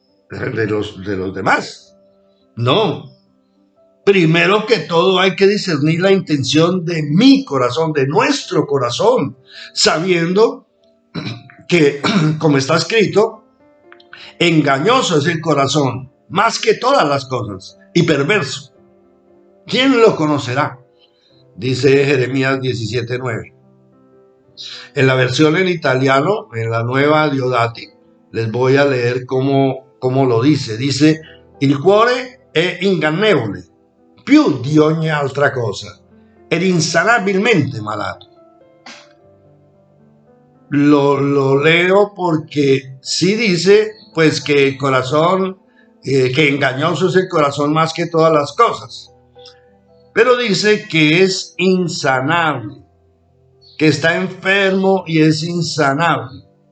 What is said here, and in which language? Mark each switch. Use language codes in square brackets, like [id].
[es] ¿De los demás? No. Primero que todo hay que discernir la intención de mi corazón, de nuestro corazón, sabiendo que, como está escrito, engañoso es el corazón, más que todas las cosas, y perverso. ¿Quién lo conocerá? Dice Jeremías 17:9. En la versión en italiano, en la nueva Diodati, les voy a leer cómo lo dice. Dice, [it] il cuore è ingannevole, più di ogni altra cosa, ed insanabilmente malato. [es] Lo leo porque sí dice, pues, que el corazón, que engañoso es el corazón más que todas las cosas. Pero dice que es insanable, que está enfermo y es insanable.